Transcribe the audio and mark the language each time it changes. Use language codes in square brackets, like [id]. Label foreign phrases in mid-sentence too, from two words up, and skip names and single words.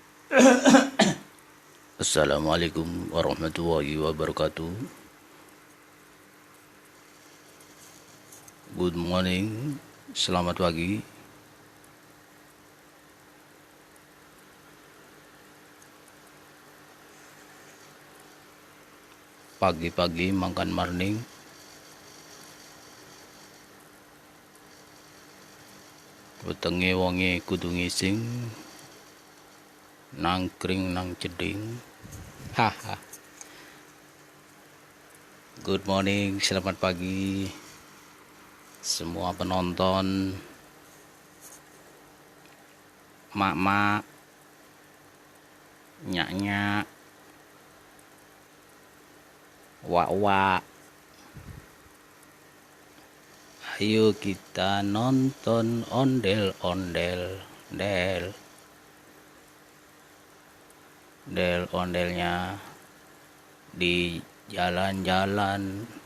[ar] السلام عليكم ورحمة الله وبركاته. [en] Good morning, [id] selamat pagi. Pagi-pagi makan morning. [jv] Wetenge wonge kudu ngising. Nangkring nang ceding. Haha. [en] Good morning, [id] selamat pagi semua penonton, mak-mak, nyak-nyak, wak-wak. Ayo kita nonton ondel-ondel, ondelnya di jalan-jalan.